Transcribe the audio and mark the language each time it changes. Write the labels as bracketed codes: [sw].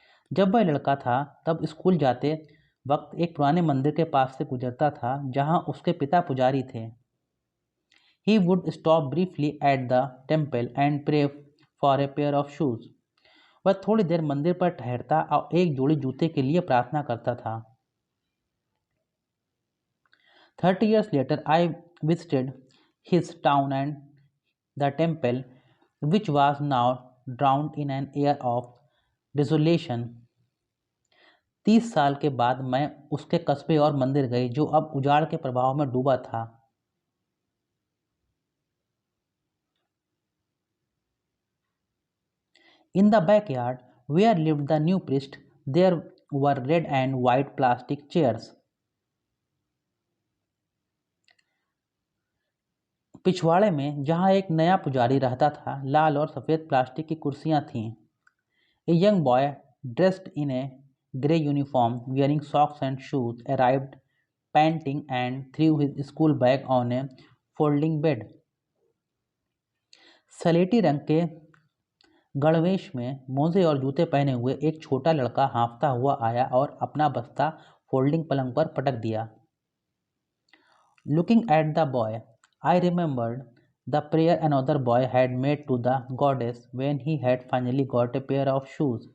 [hi] जब वह लड़का था तब स्कूल जाते वक्त एक पुराने मंदिर के पास से गुजरता था जहां उसके पिता पुजारी थे। [en] He would stop briefly at the temple and pray for a pair of shoes. [hi] वह थोड़ी देर मंदिर पर ठहरता और एक जोड़ी जूते के लिए प्रार्थना करता था। [en] 30 years later, I visited his town and the temple, which was now drowned in an air of desolation. [hi] 30 साल के बाद मैं उसके कस्बे और मंदिर गई जो अब उजाड़ के प्रभाव में डूबा था। [en] In the backyard where lived the new priest, there were red and white plastic chairs. [hi] पिछवाड़े में जहाँ एक नया पुजारी रहता था, लाल और सफ़ेद प्लास्टिक की कुर्सियाँ थीं। [en] A young boy dressed in a grey uniform, wearing socks and shoes, arrived panting and threw his school bag on a folding bed. [hi] सलेटी रंग के गणवेश में मोजे और जूते पहने हुए एक छोटा लड़का हाँफता हुआ आया और अपना बस्ता फोल्डिंग पलंग पर पटक दिया। [en] Looking at the boy, I remembered the prayer another boy had made to the goddess when he had finally got a pair of shoes.